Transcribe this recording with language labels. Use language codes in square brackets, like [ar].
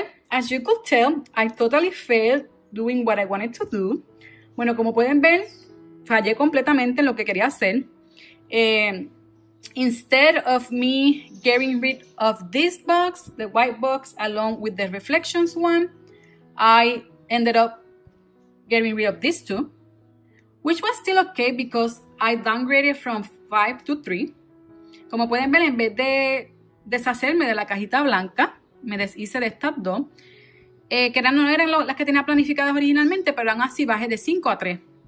[en] as you could tell, I totally failed doing what I wanted to do. [es] Bueno, como pueden ver, fallé completamente en lo que quería hacer. [en] Instead of me getting rid of this box, the white box, along with the reflections one, I ended up getting rid of these two, which was still okay because I downgraded from 5 to 3. [es] Como pueden ver, en vez de deshacerme de la cajita blanca, me deshice de estas dos, que no eran las que tenía planificadas originalmente, pero aún así bajé de 5 a 3.